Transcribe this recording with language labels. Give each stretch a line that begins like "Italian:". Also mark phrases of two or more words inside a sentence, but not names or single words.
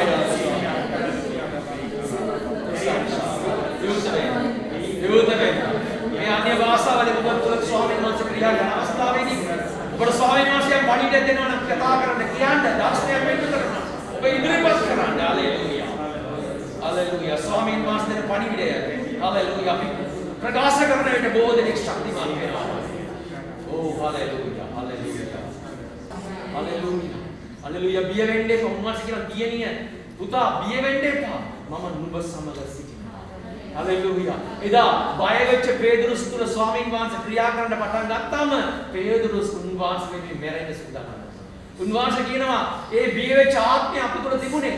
Sinhala: මේ අන්‍ය භාෂාවලින් ඔබ තුළ ස්වාමීන් වහන්සේ ක්‍රියා කරන අවස්ථාවේදී ඔබට ස්වාමීන් වහන්සේ පණිවිඩ දෙනවා නම් කතා කරන්න කියන්න දාර්ශනිකයක් වෙන්න කරනවා. ඔබ ඉදිරිපත් කරන්න. හalleluya. හalleluya. ස්වාමීන් වහන්සේ දෙන පණිවිඩය. හalleluya. අපි ප්‍රකාශ කරන විට බොහෝ දෙනෙක් ශක්තිමත් වෙනවා. ඕ හalleluya. හalleluya. හalleluya. හalleluya. බිය වෙන්න එපා. උන්වහන්සේ කියන දියණිය පුතා බිය වෙන්න එපා. මම නුඹ සමග සිටිනවා. හalleluya. එදා බය වෙච්ච පේදුරුස් තුල ස්වාමීන් වහන්සේ ක්‍රියා කරන්න පටන් ගත්තාම පේදුරුස් උන්වහන්සේ මේ මැරෙන්න සූදානම්. උන්වහන්සේ කියනවා ඒ බිය වෙච්ච ආත්මය අප තුල තිබුණේ.